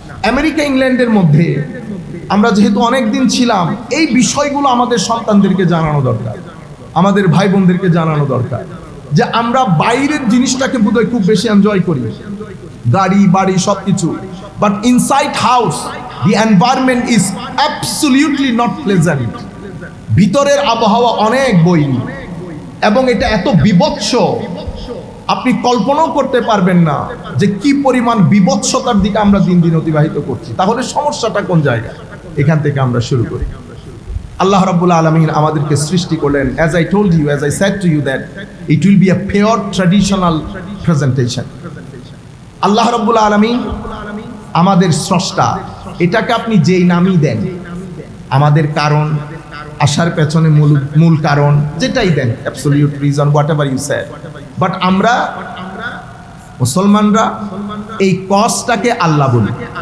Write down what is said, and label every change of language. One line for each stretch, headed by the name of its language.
Bangla: America ইংল্যান্ডের মধ্যে আমরা যেহেতু অনেক দিন ছিলাম, এই বিষয়গুলো আমাদের সন্তানদেরকে জানানো দরকার, আমাদের ভাই বোনদেরকে জানানো দরকার, যে আমরা বাইরের জিনিসটাকে বোধহয় খুব বেশি এনজয় করি, গাড়ি বাড়ি সব কিছু,
English: But inside house the environment is absolutely not pleasant.
Bangla: ভিতরের আবহাওয়া অনেক বৈরী, এবং এটা এত বিভৎস, আপনি কল্পনাও করতে পারবেন না যে কি পরিমাণ বিভৎসতার দিকে আমরা দিন দিন অতিবাহিত করছি। তাহলে সমস্যাটা কোন জায়গায়? এখান থেকে আমরা শুরু করি। আল্লাহ রাব্বুল আলামিন আমাদেরকে সৃষ্টি করলেন,
English: as I told you, as I said to you, that it will be a pure traditional presentation.
Bangla: আল্লাহ রাব্বুল আলামিন আমাদের স্রষ্টা, এটাকে আপনি যেই নামই দেন, আমাদের কারণ, আসার পেছনে মূল কারণ যেটাই দেন,
English: absolute reason, whatever you say,
Bangla: but আমরা মুসলমানরা এই কজটাকে আল্লাহ বলি।